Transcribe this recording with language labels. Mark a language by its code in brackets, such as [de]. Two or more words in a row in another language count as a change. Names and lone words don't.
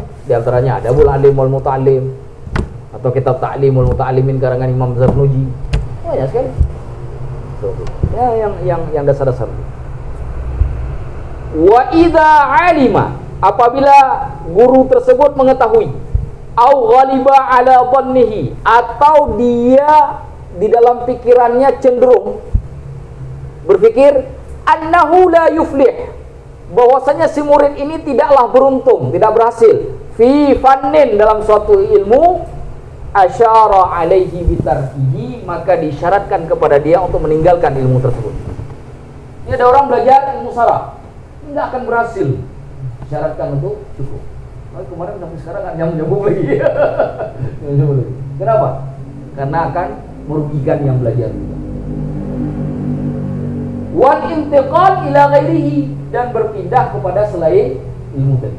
[id] Di antaranya ada Adabul Alim wal Muta'allim atau kitab Ta'limul Muta'allimin karangan Imam Zarnuji. Banyak sekali. Ya, yang dasar-dasar. [ar] وإذا علم, [id] apabila guru tersebut mengetahui [ar] أو غلب على ظنه, [id] atau dia di dalam pikirannya cenderung berpikir [ar] أنه لا يفلح, [id] bahwasanya si murid ini tidaklah beruntung, tidak berhasil [ar] في فن, [id] dalam suatu ilmu, [ar] أشار عليه بتركه, [id] maka disyaratkan kepada dia untuk meninggalkan ilmu tersebut. Ini ada orang belajar ilmu saraf, nggak akan berhasil, syaratkan untuk cukup. Kemarin sampai sekarang nggak nyambung lagi. Kenapa? Karena akan merugikan yang belajar. [ar] والانتقال إلى غيره, [id] dan berpindah kepada selain ilmu tadi.